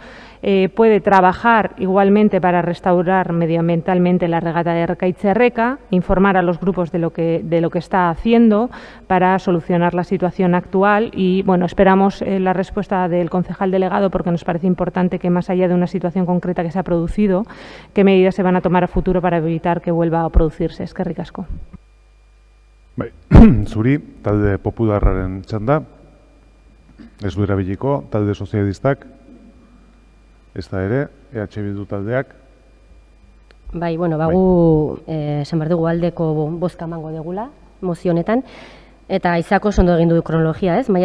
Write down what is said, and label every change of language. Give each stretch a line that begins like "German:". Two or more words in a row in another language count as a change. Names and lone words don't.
Spanish: Puede trabajar igualmente para restaurar medioambientalmente la regata de Erkaitz-Erreka, informar a los grupos de lo que está haciendo para solucionar la situación actual y bueno, esperamos la respuesta del concejal delegado, porque nos parece importante que más allá de una situación concreta que se ha producido, qué medidas se van a tomar a futuro para evitar que vuelva a producirse.
Basque: Eskerrik asko. Zuri, talde popularraren txanda, ez du erabiliko, talde sozialistak, ez da ere, EH Bildu taldeak. Bai, bueno, bagu, esan behar dugu aldeko bozka emango degula, mozio honetan, eta izako ondo egin du kronologia, ez?